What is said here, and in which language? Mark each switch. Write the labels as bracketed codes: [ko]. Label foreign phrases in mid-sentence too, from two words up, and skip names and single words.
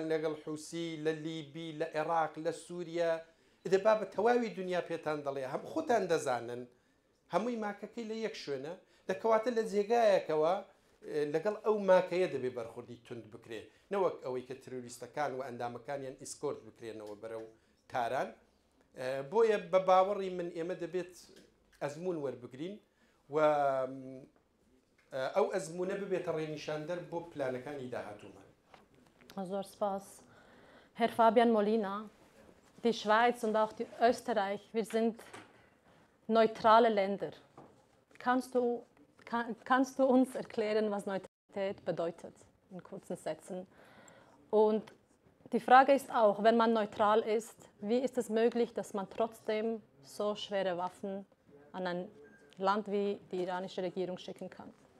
[ckb] لەگەڵ حوسی لە لیبی لە عێراق لە سووریا دەبا بە تەواوی دنیا پێتان دەڵێ هەم خۆتان دەزانن هەمووی ماکەکەی لە یەک شوێنە دەکەواتە لە جێگایەکەوە لەگەڵ ئەو ماکەیە دەبێ بەرخوردی تند بکرێ نەوەک ئەوەی کە تروریستەکان و ئەندامەکانیان ئیسکۆرت بکرێنەوە بەرەو تاران بۆیە بە باوەڕی من ئێمە دەبێت ئەزمون وەربگرین و ئەو ئەزمونە ببێتە ڕێنیشاندەر بۆ پلانەکانی داهاتوومان. Zor Spaß. [de] Herr Fabian Molina, die Schweiz und auch die Österreich, wir sind neutrale Länder. Kannst du uns erklären, was Neutralität bedeutet, in kurzen Sätzen? Und die Frage ist auch, wenn man neutral ist, wie ist es möglich, dass man trotzdem so schwere Waffen an ein Land wie die iranische Regierung schicken kann?